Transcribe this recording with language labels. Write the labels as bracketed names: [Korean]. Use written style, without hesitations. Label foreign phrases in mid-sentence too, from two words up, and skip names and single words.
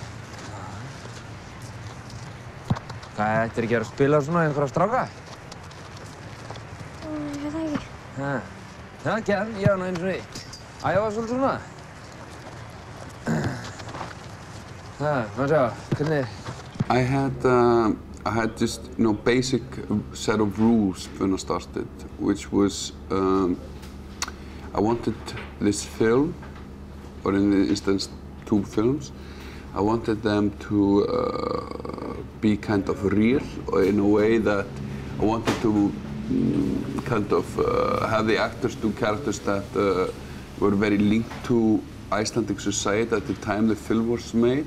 [Icelandic] Hvað, ættir ekki að spila svona einhverja stráka? Ég veit það ekki. Já, Ken, ég var nú einu svona æfa svolítið svona. Má sjá, hvernig? [English] I had just, you know, basic set of rules when I started, which was I wanted this film, or in this instance 2 films, I wanted them to be kind of real, or in a way that I wanted to kind of have the actors do characters that were very linked to Icelandic society at the time the film was made.